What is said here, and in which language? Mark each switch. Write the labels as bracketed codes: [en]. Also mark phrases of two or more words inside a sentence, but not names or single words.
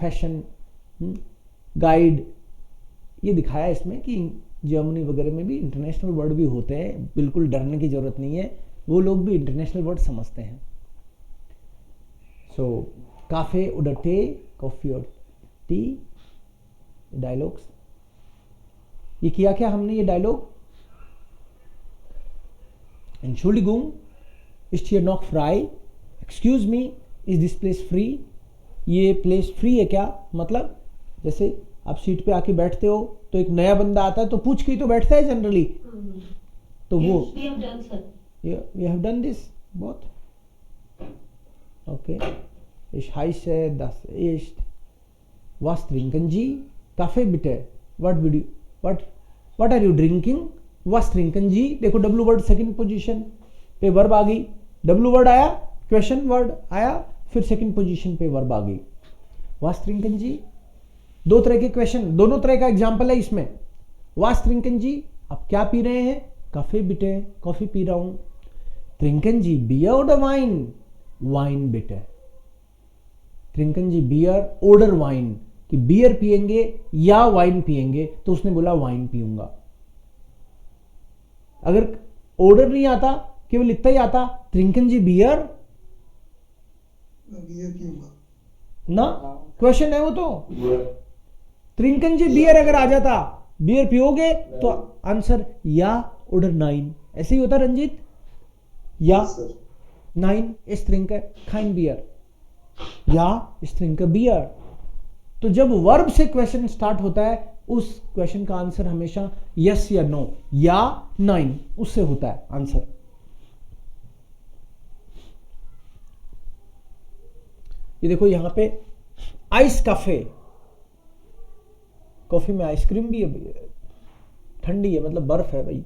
[hi] फैशन, गाइड, ये दिखाया इसमें कि जर्मनी वगैरह में भी [en] international word [hi] भी होते हैं, बिल्कुल डरने की जरूरत नहीं है, वो लोग भी [en] international word [hi] समझते हैं। सो [de] Kaffee oder Tee, [hi] कॉफी और टी, डायलॉग्स। ये किया क्या हमने, ये डायलॉग? [de] Entschuldigung, ist hier noch frei? [en] Excuse me, is this place free? [hi] ये [en] place free [hi] है क्या? मतलब जैसे आप सीट पे आके बैठते हो तो एक नया बंदा आता है तो पूछ के ही तो बैठता है जनरली, तो वो [en] Yes, we have done, sir. we have done this both. Okay. [de] Ich heiße, das ist, was trinken Sie? Kaffee bitte. [en] What are you drinking? [de] Was trinken Sie? [hi] देखो [en] W word second position [hi] पे वर्ब आ गई, [en] W word [hi] आया, [en] question word [hi] आया, फिर [en] second position [hi] पे वर्ब आ गई। [de] Was trinken Sie? [hi] दो तरह के क्वेश्चन, दोनों तरह का एग्जाम्पल है इसमें। [de] Was trinken Sie? [hi] आप क्या पी रहे हैं? [de] Kaffee bitte, [hi] कॉफी पी रहा हूं। [de] Trinken Sie Bier oder Wein? Wein bitte. Trinken Sie Bier oder Wein? [hi] कि बियर पिएंगे या वाइन पिएंगे, तो उसने बोला वाइन पीऊंगा। अगर ऑर्डर नहीं आता, केवल इतना ही आता, [de] Trinken Sie Bier? [hi] बियर पीऊंगा ना, क्वेश्चन है वो तो। [de] Trinken Sie Bier [hi] अगर आ जाता, बियर पियोगे, तो आंसर या ऑर्डर 9, ऐसे ही होता रंजीत, या 9 [de] ich trinke kein Bier, [hi] या [de] ich trinke Bier। [hi] तो जब वर्ब से क्वेश्चन स्टार्ट होता है, उस क्वेश्चन का आंसर हमेशा यस या नो या 9 उससे होता है आंसर। ये देखो यहां पे [de] Eis Kaffee, [hi] कॉफी में आइसक्रीम भी है, ठंडी है मतलब बर्फ है भाई।